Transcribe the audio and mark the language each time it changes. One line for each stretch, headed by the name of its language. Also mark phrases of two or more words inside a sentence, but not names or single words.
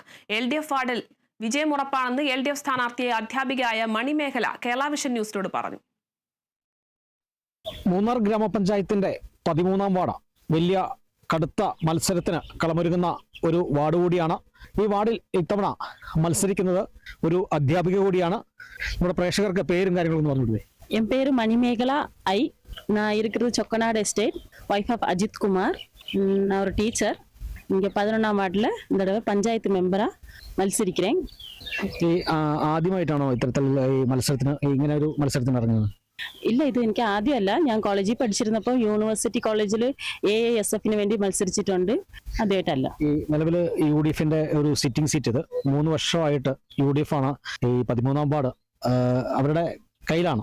Malayalam: LDF വാർഡിൽ വിജയമുറപ്പാണെന്ന് LDF സ്ഥാനാർത്ഥിയെ അധ്യാപികയായ മണിമേഖല കേരള വിഷൻ ന്യൂസിനോട് പറഞ്ഞു. മൂന്നാർ ഗ്രാമപഞ്ചായത്തിന്റെ 13-ാം വാർഡ് വലിയ കടുത്ത മത്സരത്തിന് കളമൊരുങ്ങുന്ന ഒരു വാർഡ് കൂടിയാണ്. ഈ വാർഡിൽ ഇത്തവണ മത്സരിക്കുന്നത് ഒരു അധ്യാപിക കൂടിയാണ്. നമ്മുടെ പ്രേക്ഷകർക്ക് പേരും കാര്യങ്ങളൊന്നും പറഞ്ഞിടുവേ.
Tamil: என் பேரு மணிமேகலா ஐ. நான் இருக்கிறது சொக்கநாடு எஸ்டேட்,
English: wife of
Tamil: அஜித் குமார். நான் ஒரு டீச்சர். இங்கே 11ஆம் வார்டில் இந்த தடவை பஞ்சாயத்து மெம்பராக മത്സരിக்கிறேன்.
Malayalam: ഈ ആദ്യമായിട്ടാണോ ഇത്തരത്തിൽ ഈ മത്സരത്തിന് ഇങ്ങനെ ഒരു മത്സരത്തിന് ഇറങ്ങുന്നത്? ഇല്ല, ഇത് എനിക്ക് ആദ്യമല്ല. ഞാൻ കോളേജിൽ പഠിച്ചിരുന്നപ്പോൾ യൂണിവേഴ്സിറ്റി കോളേജിൽ AASFന് വേണ്ടി മത്സരിച്ചിട്ടുണ്ട്. ആദ്യമായിട്ടല്ല. ഈ നിലവിൽ UDFന്റെ ഒരു
English: sitting seat
Malayalam: ഇത് 3 വർഷമായിട്ട് UDF ആണ് ഈ 13ആം വാർഡ് അവരുടെ കയ്യിലാണ്.